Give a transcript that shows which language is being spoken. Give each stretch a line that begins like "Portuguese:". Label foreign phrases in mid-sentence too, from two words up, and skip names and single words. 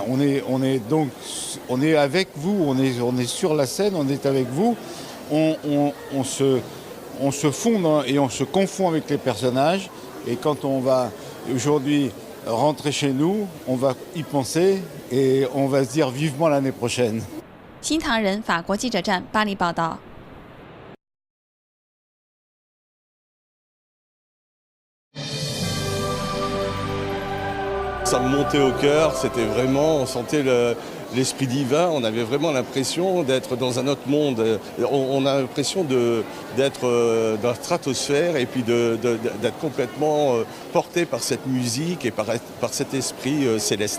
French: On est avec vous, on est sur la scène, on est avec vous, on se fond et on se confond avec les personnages. Et quand on va aujourd'hui rentrer chez nous, on va y penser et on va se dire vivement l'année prochaine.
Chinese: 新唐人法国记者站巴黎报道。
French: Ça me montait au cœur, c'était vraiment, on sentait l'esprit divin, on avait vraiment l'impression d'être dans un autre monde. On a l'impression d'être dans la stratosphère et puis d'être complètement porté par cette musique et par cet esprit céleste.